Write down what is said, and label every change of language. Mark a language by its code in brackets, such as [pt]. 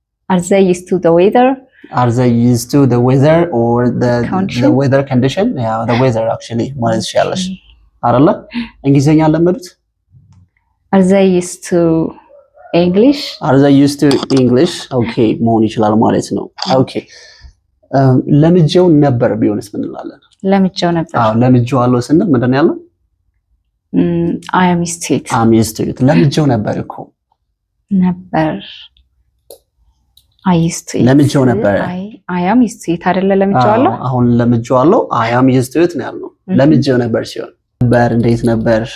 [en] are they used to the weather? Are they used to the weather or the weather condition? Yeah, the weather actually [am] ማለት ይችላልሽ አይደለ? እንግሊዘኛ ለመዱት? [en] Are they used to English? Are they used to English? [am] Okay መሆን ይችላል ማለት ነው። Okay ለምጄው ነበር ቢሆንስ ምን እንላለን? ለምጄው ነበር። አዎ ለምጄው አለው ስንል ምንድን ነው ያለው? [en] I am used to it. I'm used to it. [am] ለምጄው ነበር እኮ ነበር [en] I used to it. [am] ለምጄው ነበር [en] I am used to it [am] አይደለ? ለምጄው አለው። አሁን ለምጄው አለው [en] I am used to it [am] ነው ያልነው። ለምጄው ነበር ሲሆን ነበር እንዴት ነበር?